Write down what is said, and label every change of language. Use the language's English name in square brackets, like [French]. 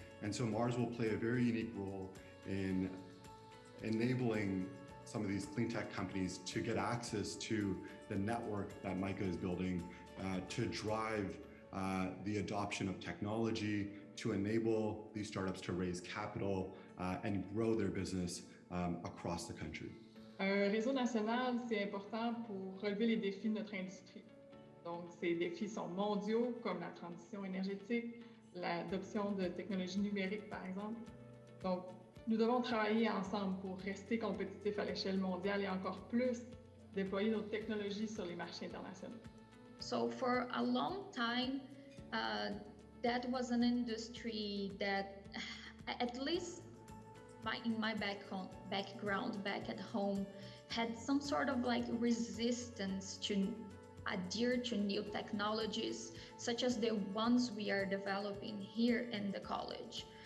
[English] And so Mars will play a very unique role in enabling some of these clean tech companies to get access to the network that Mica is building to drive the adoption of technology, to enable these startups to raise capital and grow their business across the country. [French] Un réseau national, c'est important pour relever les défis de notre industrie. Donc, ces défis sont mondiaux, comme la transition énergétique, l'adoption de technologies numériques, par exemple. Donc, nous devons travailler ensemble pour rester compétitifs à l'échelle mondiale et encore plus déployer nos technologies sur les marchés internationaux. [English] So for a long time, that was an industry that, at least in my background back at home, had some sort of like resistance to adhere to new technologies, such as the ones we are developing here in the college.